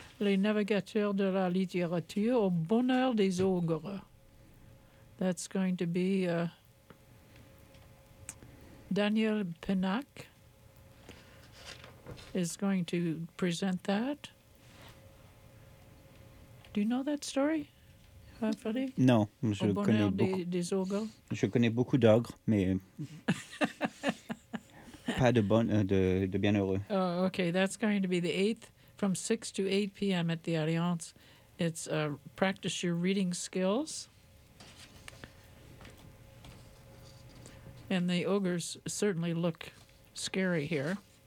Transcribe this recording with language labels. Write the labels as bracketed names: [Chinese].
[French] Les navigateurs de la littérature au bonheur des ogres. [English] That's going to be Daniel Pinac is going to present that. Do you know that story? [French] Non, je connais beaucoup d'ogres, mais pas de bon, de bienheureux. [English] Oh, okay, that's going to be the 8th from 6 to 8 p.m. at the Alliance. It's practice your reading skills. And the ogres certainly look scary here.